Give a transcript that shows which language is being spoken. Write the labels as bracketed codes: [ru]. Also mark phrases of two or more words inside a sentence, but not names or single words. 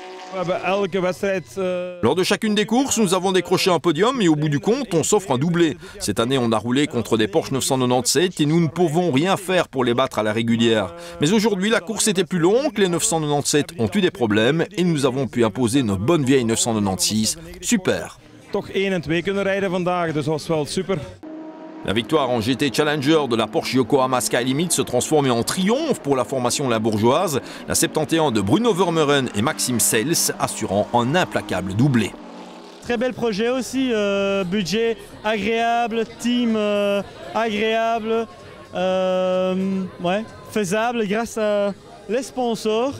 [fr] Lors de chacune des courses, nous avons décroché un podium et au bout du compte, on s'offre un doublé. Cette année, on a roulé contre des Porsche 997 et nous ne pouvons rien faire pour les battre à la régulière. Mais aujourd'hui, la course était plus longue, les 997 ont eu des problèmes et nous avons pu imposer notre bonne vieille 996. Super. [nl] Toch 1 en 2 kunnen rijden vandaag, dus dat was wel super. [fr] La victoire en GT Challenger de la Porsche Yokohama Sky Limit se transformait en triomphe pour la formation limbourgeoise, la 71 de Bruno Vermeuren et Maxime Sales assurant un implacable doublé. Très bel projet aussi, budget agréable, team agréable, faisable grâce à les sponsors.